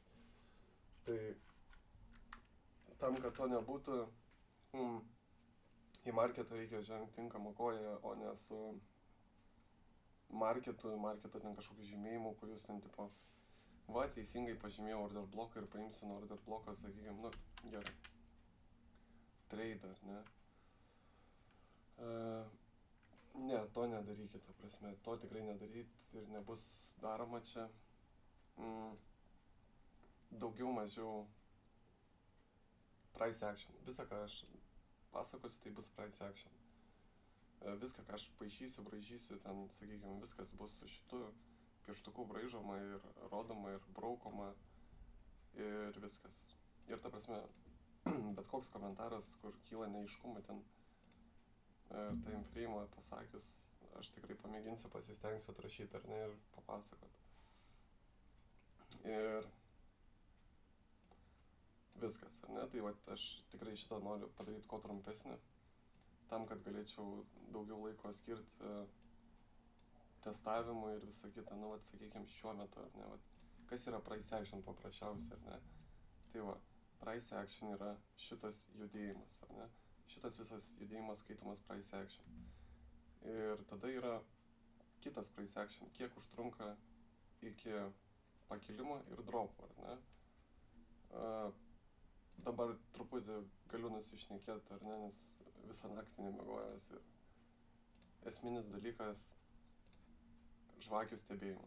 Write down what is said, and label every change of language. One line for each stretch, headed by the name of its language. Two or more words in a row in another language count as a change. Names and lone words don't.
Lithuanian: Tai tam, kad to nebūtų, į marketą reikia žengti tinkamą koją, o ne su marketo ten kažkokiu žymėjimu, kur jūs ten tipo, va, teisingai pažymėjau
English: order bloką
Lithuanian: ir paimsiu nuo
English: order bloką,
Lithuanian: sakykime, nu, gerai, trade, ar ne. Ne, to nedarykit, ta prasme, to tikrai nedaryt ir nebus daroma čia. Daugiau mažiau
English: price action.
Lithuanian: Visą, ką aš pasakosiu, tai bus
English: price action.
Lithuanian: Viską, ką aš paišysiu, braižysiu, ten, sakykime, viskas bus su šitu pieštuku braižoma ir rodoma ir braukoma ir viskas. Ir ta prasme, bet koks komentaras, kur kyla neaiškumų ten,
English: time frame
Lithuanian: pasakius, aš tikrai pamėginsiu, pasistengsiu atrašyti, ar ne, ir papasakot. Ir viskas, ar ne, tai vat aš tikrai šitą noriu padaryti kuo trumpesnį, tam, kad galėčiau daugiau laiko skirti testavimui ir visą kitą, nu, vat, sakykime, šiuo metu, ar ne, vat, kas yra
English: price action
Lithuanian: paprasčiausiai, ar ne, tai va,
English: price action
Lithuanian: yra šitas judėjimas, ar ne, šitas visas judėjimas skaitomas
English: price action.
Lithuanian: Ir tada yra kitas
English: price action,
Lithuanian: kiek užtrunka iki pakilimo ir dropo, ar ne. Dabar truputį galiu nusišnekėti, ar ne, nes visą naktį nemiegojęs ir esminis dalykas žvakių stebėjimas.